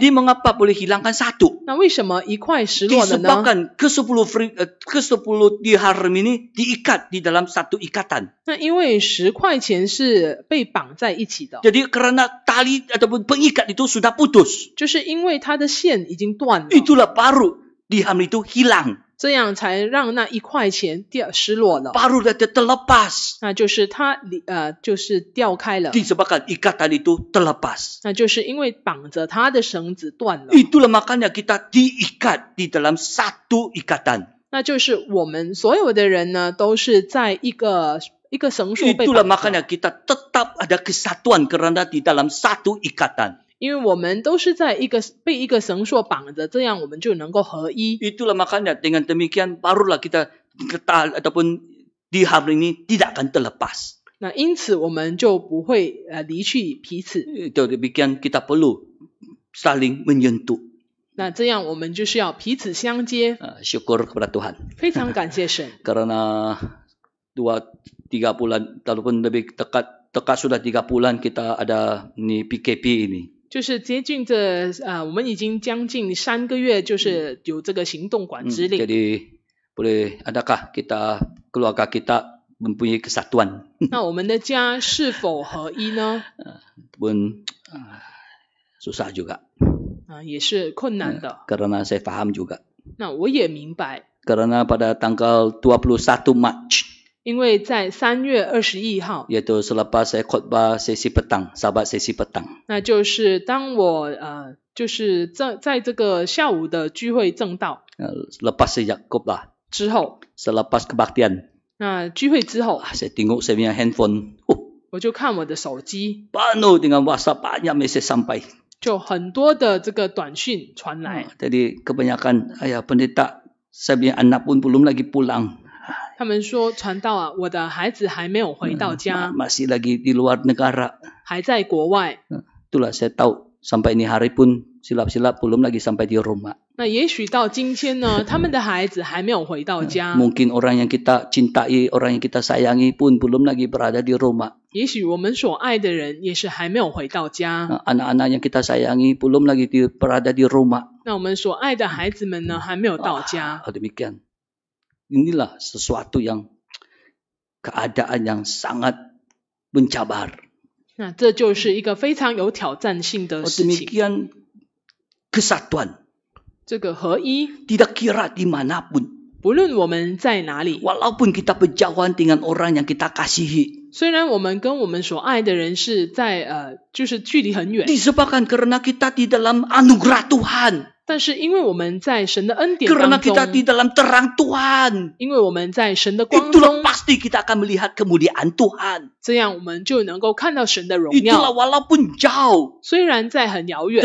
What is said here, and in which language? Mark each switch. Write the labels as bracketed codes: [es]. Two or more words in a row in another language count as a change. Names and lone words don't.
[ms] Jadi mengapa boleh hilangkan satu? [zh] 那为什么1块失落了呢？ [ms] Disebabkan ke-10 dirham ini diikat di dalam satu ikatan. [zh] 那因为10块钱是被绑在一起的， [ms] Jadi karena tali ataupun pengikat itu sudah putus. [zh] 就是因为它的线已经断了， [ms] Itulah baru dirham itu hilang. [zh] 这样才让那1块钱失落了。 [ms] Baru dia terlepas. [zh] 那就是它就是掉开了， [ms] Disebabkan ikatan itu terlepas. [zh] 那就是因为绑着它的绳子断了。 [ms] Itulah makanya kita diikat di dalam satu ikatan. [zh] 那就是我们所有的人呢，都是在一个绳索被 [ms] Itulah [zh] 绑着， [ms] makanya kita tetap ada kesatuan kerana di dalam satu ikatan. [zh] 因为我们都是在被一个绳索绑着，这样我们就能够合一。 [ms] Itulah makanya dengan demikian barulah kita ataupun dirham ini tidak akan terlepas. [zh] 那因此我们就不会离去彼此。 [ms] Itu demikian kita perlu saling menyentuh. [zh] 那这样我们就是要彼此相接。 [ms] Syukur kepada Tuhan. [zh] 非常感谢神， [ms] Karena 2-3 bulan ataupun lebih dekat sudah 3 bulan kita ada ni PKP ini. [zh] 就是接近这我们已经将近3个月，就是有这个行动管制令。 [ms] Jadi boleh adakah kita keluarga kita mempunyai kesatuan? [zh] 那我们的家是否合一呢？ [ms] Pun susah juga. [zh] 也是困难的。 [ms] Karena saya faham juga. [zh] 那我也明白， [ms] Karena pada tanggal 21 Mac. [zh] 因为在3月21号， [ms] yaitu selepas saya khutbah sesi petang, sahabat sesi petang. [zh] 那就是当我就是在这个下午的聚会正道 [ms] Lepas saya khutbah, [zh] 之后， [ms] selepas kebaktian, [zh] 那聚会之后， [ms] saya tengok saya punya handphone, [zh] 我就看我的手机， [ms] penuh dengan WhatsApp, banyak mesej sampai. [zh] 就很多的这个短讯传来， [ms] Jadi kebanyakan, ayah pendeta, saya punya anak pun belum lagi pulang. [zh] 他们说传道啊，我的孩子还没有回到家， [ms] Masih lagi di luar negara. [zh] 还在国外。 [ms] Itulah saya tahu sampai ini hari pun silap-silap belum lagi sampai di rumah. [zh] 那也许到今天呢，他们的孩子还没有回到家。 [ms] Mungkin orang yang kita cintai, orang yang kita sayangi pun belum lagi berada di rumah. [zh] 也许我们所爱的人也是还没有回到家。 [ms] Anak-anak yang kita sayangi belum lagi berada di rumah. [zh] 那我们所爱的孩子们呢，还没有到家。 [ms] Demikian. Inilah sesuatu yang keadaan yang sangat mencabar. [zh] 那这就是一个非常有挑战性的事情。 [ms] Demikian kesatuan. [zh] 这个合一， [ms] Tidak kira dimanapun. [zh] 不论我们在哪里， [ms] Walaupun kita berjauhan dengan orang yang kita kasihi. [zh] 虽然我们跟我们所爱的人是在就是距离很远， [ms] Disebabkan karena kita di dalam anugerah Tuhan. [zh] 但是因为我们在神的恩典 [ms] Karena [zh] 当 [ms] kita [zh] 中， [ms] di dalam terang Tuhan. [zh] 因为我们在神的光 [ms] Itulah [zh] 中， [ms] pasti kita akan melihat kemuliaan Tuhan. [zh] 这样我们就能够看到神的荣 [ms] Itulah [zh] 耀。 [ms] walaupun jauh. [zh] 虽然在很遥远，